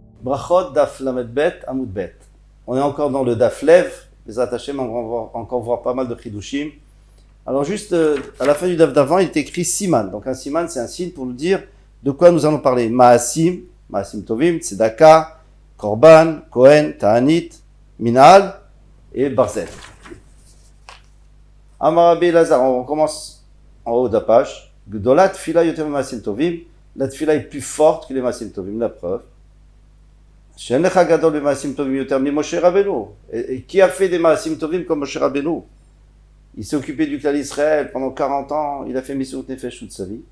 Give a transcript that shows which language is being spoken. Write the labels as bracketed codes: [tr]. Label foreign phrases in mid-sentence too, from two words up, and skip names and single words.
[he] ברכות דף ל״ב עמוד ב. [fr] On est encore dans le [he] דף ל״ב. [fr] Les attachés, on va encore voir pas mal de Chidushim. Alors juste à la fin du Daf d'avant, il est écrit Siman. Donc un Siman, c'est un signe pour nous dire de quoi nous allons parler. [he] מעשים טובים, צדקה, קרבן, כהן, תענית, מנעול ברזל. אמר רבי אלעזר, [fr] on commence en haut de la page. [he] גדולה תפילה יותר מעשים טובים. [fr] La Tfila est plus forte que les [he] מעשים טובים, [fr] la preuve. Et qui a fait des [he] מעשים טובים [fr] comme Moshe Rabbeinu? Il s'est occupé du clan Israël pendant 40 ans, il a fait [he] מסירות נפש [fr] toute sa vie.